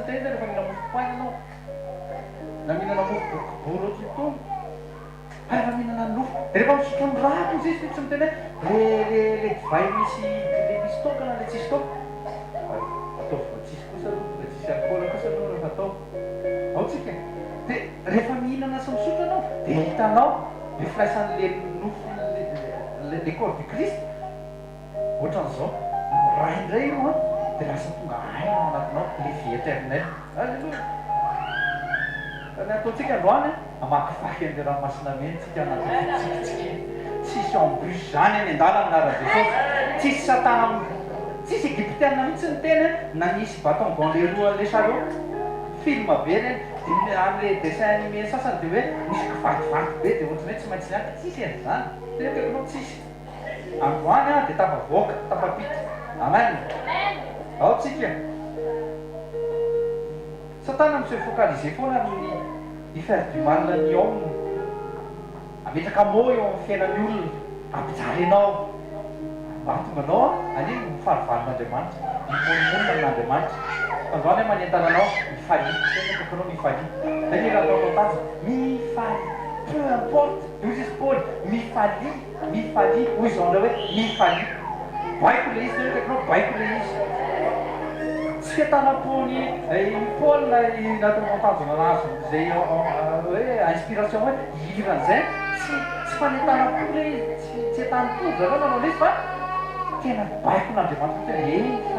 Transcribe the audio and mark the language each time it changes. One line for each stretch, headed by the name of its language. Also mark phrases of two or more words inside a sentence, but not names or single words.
Malagasy: niteny zay rehefa mihinana mofo poaina anao na mihinana mofo boribory otrotony rehefa mihinana nofo rehefa misotro ny rako izy izy tsy miteny hoe le divay misy le misy toka na le tsisy toka atao fa tsisy kosa aloha le tsisy alcool kosa aloha rehefa atao ao tsika dia rehefa mihinana sy misotro anao dia hitanao le firaisan'le nofo
French: le corps du Christ
Malagasy: ohatran'izao raha indray io a dia lasa tonga aina anatinao
French: le vie éternel
Malagasy: alleloia ny ataontsika androany amakivaky an'le ranomasina meny tsika anatytsikitsiky tsisy embus zany any an-dalana ara-Jesosy tsisy satana tsisy egyptianina mihitsy ny teny na nisy
French: baton dans les roues le chariot
Malagasy: film be reny amin'le
French: dessin animé
Malagasy: sasany dia hoe misy kivativaty be dia ohatrany hoe tsy maintsy niaky tsisy an'izany tekekinao tsisy androany a dia tafavoaka tafapity amen ao tsika satana misy focaliser foana amin'ny
French: faire du mal
Malagasy: ny homme ametraka mo eo amin'ny fiainan'ny olona ampijary anao mba tonga anao aniny mifarivalin'Andriamanitra mimonimona n'Andriamanitra androany hoe manentana anao mifaly tenakekinao mifaly dany raha ataonao tazy mifaly
French: peu importe
Malagasy: io izy Paul mifaly hoy izao ndray hoe mifaly baiko le izy tenakekinao baiko le izy tsy fiatanam-pony Paul natao tanjona anazy zay hoe inspiration hoe hiran'izay tsy fanentanam-po le izy tsy etan'ny-po zareo nanao le izy fa tena baiko n'Andriamanitra tena